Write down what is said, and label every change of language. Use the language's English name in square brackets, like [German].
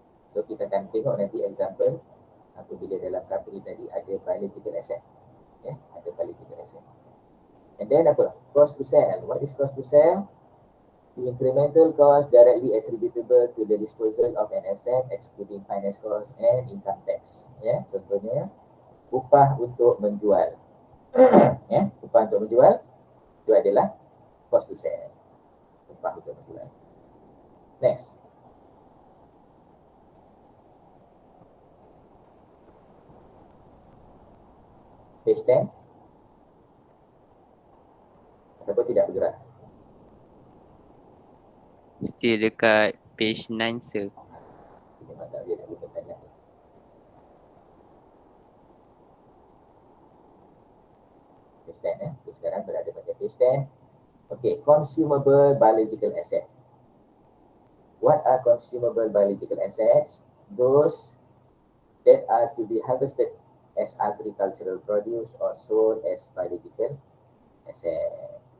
[Malay] So kita akan tengok nanti example apabila dalam company tadi ada biological asset. Ada [English] biological asset. And then [Malay] apa? [English] Cost to sell. What is cost to sell? The incremental cost directly attributable to the disposal of an asset excluding finance cost and income tax. [Malay] Contohnya upah untuk menjual. Upah untuk menjual itu adalah cost to sell. Upah untuk menjual. Next. [English] Page 10. [Malay] Ataupun tidak bergerak. [English] Still [Malay] dekat [English] page 9 sir. [Malay] Kita memang tak boleh nak gunakan lagi. [English] Page 10 So, [Malay] sekarang berada pada page 10. [English] Okay, consumable biological asset. What are consumable biological assets? Those that are to be harvested as agricultural produce or sold as biological asset.